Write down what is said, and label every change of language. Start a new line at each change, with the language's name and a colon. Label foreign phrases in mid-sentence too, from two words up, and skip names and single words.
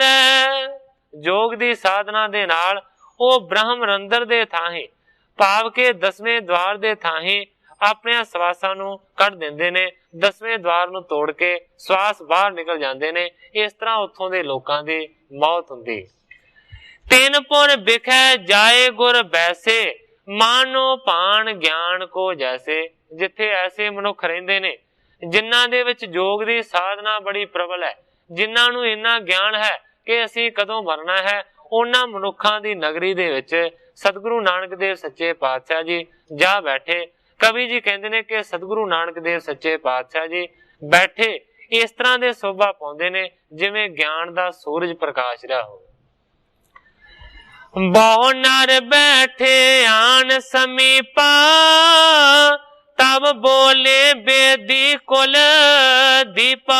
Punjabi: ਜੋਗ ਦੀ ਸਾਧਨਾ ਦੇ ਨਾਲ ਵੋ ਬ੍ਰਹਮ ਰੰਧਰ ਦੇ ਥਾਈਂ ਭਾਵ ਕੇ 10ਵੇਂ ਦੁਆਰ ਦੇ ਥਾਈਂ ਅਪਣੇ ਸਵਾਸਾਂ ਨੂੰ ਕੱਢ ਦਿੰਦੇ ਨੇ, 10ਵੇਂ ਦੁਆਰ ਨੂੰ ਤੋੜ ਕੇ ਸਵਾਸ ਬਾਹਰ ਨਿਕਲ ਜਾਤੇ ਨੇ। ਇਸ ਤਰ੍ਹਾਂ ਉੱਥੋਂ ਦੇ ਲੋਕਾਂ ਦੀ ਮੌਤ ਹੁੰਦੀ। ਤਿਨ ਪੁਰ ਬਿਖੈ ਜਾਏ ਗੁਰ ਬੈਸੇ ਮਾਨੋ ਪਾਨ ਗਿਆਨ ਕੋ ਜੈਸੇ। ਜਿੱਥੇ ਐਸੇ ਮਨੁੱਖ ਰਹਿੰਦੇ ਨੇ ਜਿਨ੍ਹਾਂ ਦੇ ਵਿੱਚ ਜੋਗ ਦੀ ਸਾਧਨਾ ਬੜੀ ਪ੍ਰਬਲ ਹੈ, ਜਿਨ੍ਹਾਂ ਨੂੰ ਇੰਨਾ ਗਿਆਨ ਹੈ ਕਿ ਅਸੀਂ ਕਦੋਂ ਮਰਨਾ ਹੈ, ਉਨ੍ਹਾਂ ਮਨੁੱਖਾਂ ਦੀ ਨਗਰੀ ਦੇ ਵਿੱਚ ਸਤਿਗੁਰੂ ਨਾਨਕ ਦੇਵ ਸੱਚੇ ਪਾਤਸ਼ਾਹ ਜੀ ਜਾ ਬੈਠੇ। ਕਵੀ ਜੀ ਕਹਿਤੇ ਹੈਂ ਕਿ ਸਤਿਗੁਰੂ ਨਾਨਕ ਦੇਵ ਸੱਚੇ ਪਾਤਸ਼ਾਹ ਜੀ ਬੈਠੇ ਇਸ ਤਰ੍ਹਾਂ ਕੇ ਸ਼ੋਭਾ ਪਾਉਂਦੇ ਨੇ ਜਿਵੇਂ ਗਿਆਨ ਦਾ ਸੂਰਜ ਪ੍ਰਕਾਸ਼ ਰਹਾ ਹੋ। ਬਹੁ ਨਰ ਬੈਠੇ ਆਨ ਸਮੀਪਾ ਤਬ ਬੋਲੇ ਬੇਦੀ ਕੁਲ ਦੀਪਾ।